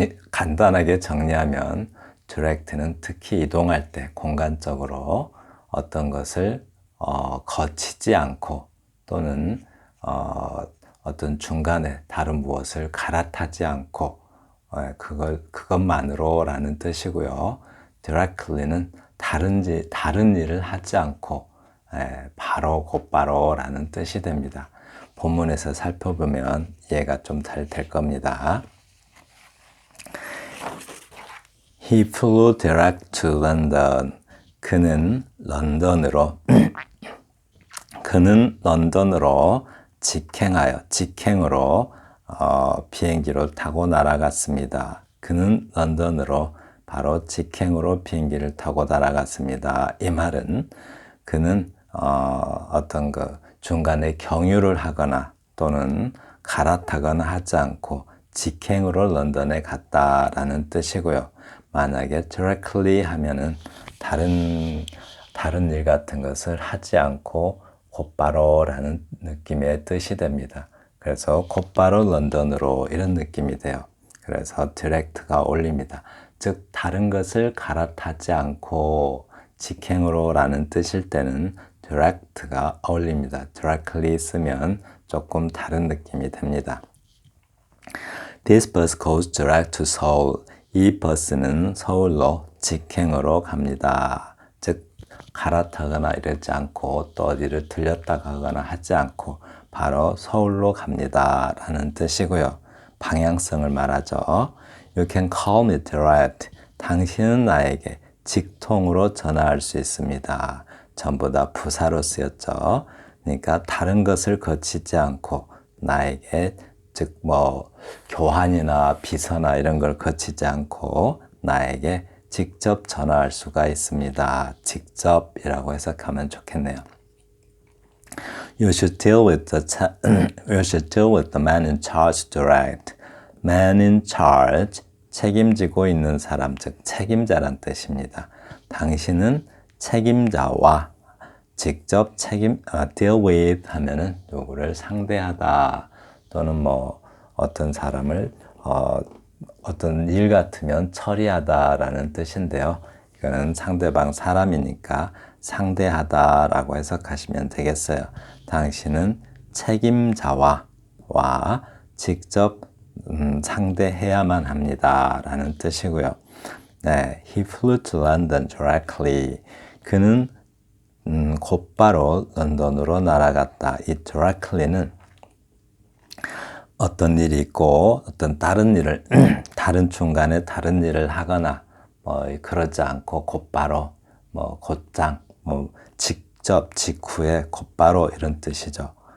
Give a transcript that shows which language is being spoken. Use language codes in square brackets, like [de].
[ko] 간단하게 정리하면 direct는 특히 이동할 때 공간적으로 어떤 것을 거치지 않고 또는 어떤 중간에 다른 무엇을 갈아타지 않고 그것만으로 라는 뜻이고요. directly는 다른 일을 하지 않고 바로 곧바로 라는 뜻이 됩니다. 본문에서 살펴보면 이해가 좀 잘 될 겁니다. [en] He flew direct to London. [ko] 그는 런던으로 직행으로 비행기를 타고 날아갔습니다. 그는 런던으로 바로 직행으로 비행기를 타고 날아갔습니다. 이 말은 그는 어떤 중간에 경유를 하거나 또는 갈아타거나 하지 않고 직행으로 런던에 갔다라는 뜻이고요. 만약에 directly 하면은 다른 일 같은 것을 하지 않고 곧바로 라는 느낌의 뜻이 됩니다. 그래서 곧바로 런던으로 이런 느낌이 돼요. 그래서 direct가 어울립니다. 즉 다른 것을 갈아타지 않고 직행으로 라는 뜻일 때는 direct가 어울립니다. directly 쓰면 조금 다른 느낌이 됩니다. [en] This bus goes direct to Seoul. [ko] 이 버스는 서울로 직행으로 갑니다. 즉 갈아타거나 이러지 않고 또 어디를 들렸다 가거나 하지 않고 바로 서울로 갑니다 라는 뜻이고요. 방향성을 말하죠. [en] You can call me direct. [ko] 당신은 나에게 직통으로 전화할 수 있습니다. 전부 다 부사로 쓰였죠. 그러니까 다른 것을 거치지 않고 나에게 즉 교환이나 비서나 이런 걸 거치지 않고 나에게 직접 전화할 수가 있습니다. 직접이라고 해석하면 좋겠네요. [en] You should deal with the man in charge direct. Man in charge, [ko] 책임지고 있는 사람, 즉 책임자란 뜻입니다. 당신은 책임자와 직접 deal with 하면은 누구를 상대하다 또는 어떤 사람을 어떤 일 같으면 처리하다라는 뜻인데요. 이거는 상대방 사람이니까 상대하다라고 해석하시면 되겠어요. 당신은 책임자와 직접 상대해야만 합니다라는 뜻이고요. [en] 네, he flew to London directly. [ko] 그는 곧바로 런던으로 날아갔다. 이 directly는 어떤 일이 있고 어떤 다른 중간에 다른 일을 하거나 그러지 않고 곧바로 곧장 직접 직후에 곧바로 이런 뜻이죠.